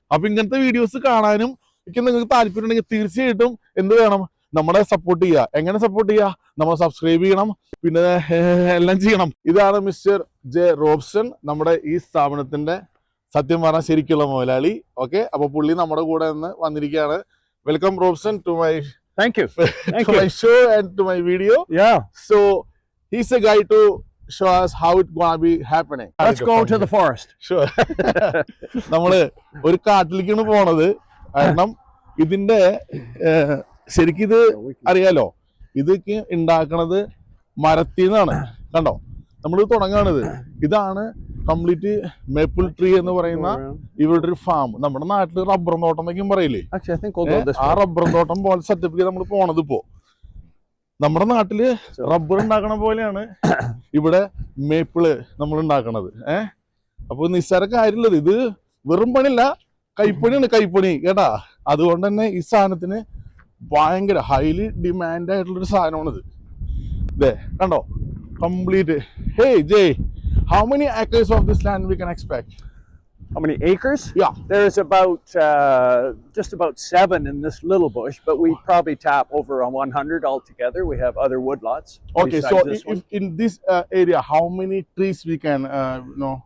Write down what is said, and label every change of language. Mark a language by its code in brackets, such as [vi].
[ml] അപ്പൊ ഇങ്ങനത്തെ വീഡിയോസ് കാണാനും ഒക്കെ നിങ്ങൾക്ക് താല്പര്യം ഉണ്ടെങ്കിൽ തീർച്ചയായിട്ടും എന്ത് വേണം, നമ്മളെ സപ്പോർട്ട് ചെയ്യുക. എങ്ങനെ സപ്പോർട്ട് ചെയ്യുക? നമ്മൾ സബ്സ്ക്രൈബ് ചെയ്യണം, പിന്നെ എല്ലാം ചെയ്യണം. ഇതാണ് മിസ്റ്റർ ജെ റോബ്സൺ, നമ്മുടെ ഈ സ്ഥാപനത്തിന്റെ സത്യം പറഞ്ഞാൽ ശരിക്കുള്ള മുതലാളി. ഓക്കെ, അപ്പൊ പുള്ളി നമ്മുടെ കൂടെ നിന്ന് വന്നിരിക്കുകയാണ്. [en] Welcome Robson to my my show and to my video. Yeah. So he's a guy to show us how it's gonna be happening. Let's go to the forest. Sure. [ml] നമ്മള് ഒരു കാട്ടിലേക്കാണ് പോണത്. കാരണം ഇതിന്റെ ശരിക്കും ഇത് അറിയാലോ, ഇതൊക്കെ ഉണ്ടാക്കണത് മരത്തിൽ നിന്നാണ്. കണ്ടോ, നമ്മൾ തുടങ്ങാണിത്. ഇതാണ് കംപ്ലീറ്റ് മേപ്പിൾ ട്രീ എന്ന് പറയുന്ന ഇവരുടെ ഒരു ഫാം. നമ്മുടെ നാട്ടില് റബ്ബർ തോട്ടം എന്നൊക്കെയും പറയില്ലേ, ആ റബ്ബർ തോട്ടം പോലെ സെറ്റപ്പിൽ നമ്മൾ പോണത്. ഇപ്പോ നമ്മുടെ നാട്ടില് റബ്ബർ ഉണ്ടാക്കണ പോലെയാണ് ഇവിടെ മേപ്പിള് നമ്മൾ ഉണ്ടാക്കണത്. അപ്പൊ നിസ്സാര കാര്യമുള്ളത്, ഇത് വെറും പണിയല്ല, കൈപ്പണിയാണ്, കൈപ്പണി കേട്ടാ. അതുകൊണ്ട് തന്നെ ഈ സാധനത്തിന് ഭയങ്കര ഹൈലി ഡിമാൻഡ് ആയിട്ടുള്ളൊരു സാധനമാണിത്. ഇതേ കണ്ടോ complete. [en] Hey Jay, how many acres of this land we can expect? How many acres? Yeah. There's about just about 7 in this little bush, but we probably tap over 100 altogether. We have other woodlots. Okay, so in this area, how many trees we can know?